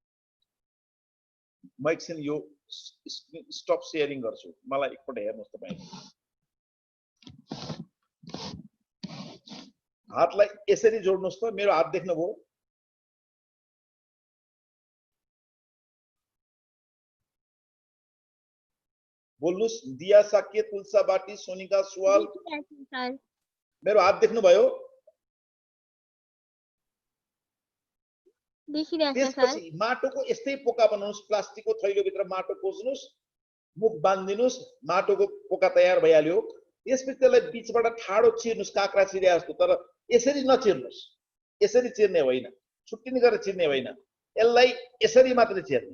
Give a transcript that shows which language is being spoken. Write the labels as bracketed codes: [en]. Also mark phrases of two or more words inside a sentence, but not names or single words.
[ne] म एकछिन यो [en] stop sharing [ne] गर्छु, मलाई एकपल्ट हेर्नुहोस् तपाईँले। हातलाई यसरी जोड्नुहोस् त, मेरो हात देख्नुभयो? बोल्नुहोस्। दिया साकेत, तुलसा बाटी, सोनिका सुवाल, मेरो हात देख्नुभयो? त्यसपछि माटोको यस्तै पोका बनाउनुहोस्, प्लास्टिकको थैलोभित्र माटो कोच्नुहोस्, मुख बान्दिनुहोस्, माटोको पोका तयार भइहाल्यो। त्यसपछि त्यसलाई बिचबाट ठाडो चिर्नुहोस्, काँक्रा चिरे जस्तो, तर यसरी नचिर्नुहोस्, यसरी चिर्ने होइन, छुट्टिने गरेर चिर्ने होइन, यसलाई यसरी मात्रै चिर्ने।